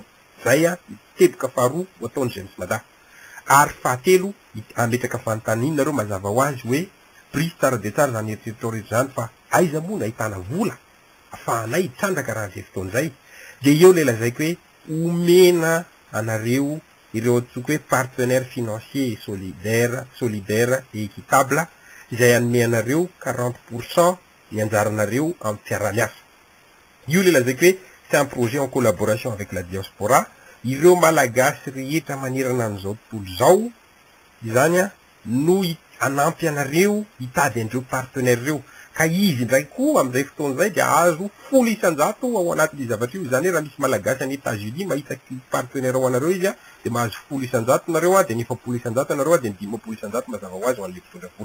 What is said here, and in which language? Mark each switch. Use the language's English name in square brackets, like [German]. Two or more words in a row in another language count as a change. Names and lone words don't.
[Malagasy] Zay teboka faharoa ho ataony James Mada. Ary fahatelo ametraka fanontaniana nareo mazava ho azy hoe prise tsara dia tsara zany eritreritao rehetra zany fa aiza moa no ahitana vola ahafahanay hitrandraka raha zay fotoan'izay. Dia eo ilay lazaiko hoe omena anareo ireo atsoka hoe [French] partenaire financier solidaire et équitable [Malagasy] izay anome anareo 40% ny anjaranareo amin'ny fiara-miasa. Io ilay lazaiko hoe [French] c'est un projet en collaboration avec la diaspora. [Malagasy] Ireo malagasy rehetra manerana an'izao tontolo izao izany no anampy anareo hitady andreo partenaire reo, ka izy indray koa amin'izay fotoana izay dia azo 100% ao anatin'io zavatra io. Izany hoe raha misy malagasy any États-Unis mahita partenaire ao anareo izy dia mahazo 100% nareo dia 900% nareo dia 500% mazava ho azy ho an'ilay mpitondra vola.